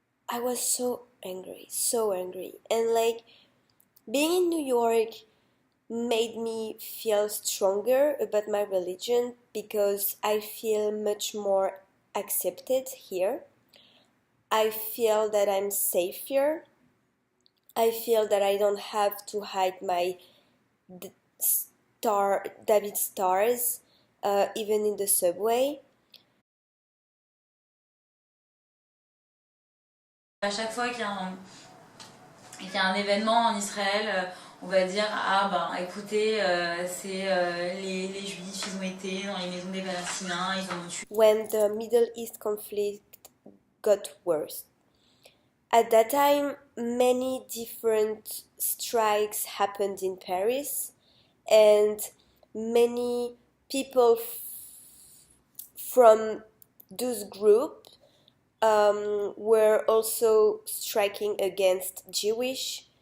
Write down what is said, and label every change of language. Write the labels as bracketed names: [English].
[English] I was so angry. And like, being in New York made me feel stronger about my religion, because I feel much more accepted here. I feel that I'm safe here. I feel that I don't have to hide my David stars, even in the subway. [French] À chaque fois qu'il y a un événement en Israël, on va dire ah ben écoutez c'est les Juifs ils ont été dans les maisons des Palestiniens, ils ont tué. [English] When the Middle East conflict got worse. At that time, many different strikes happened in Paris, and many people from those groups were also striking against Jewish.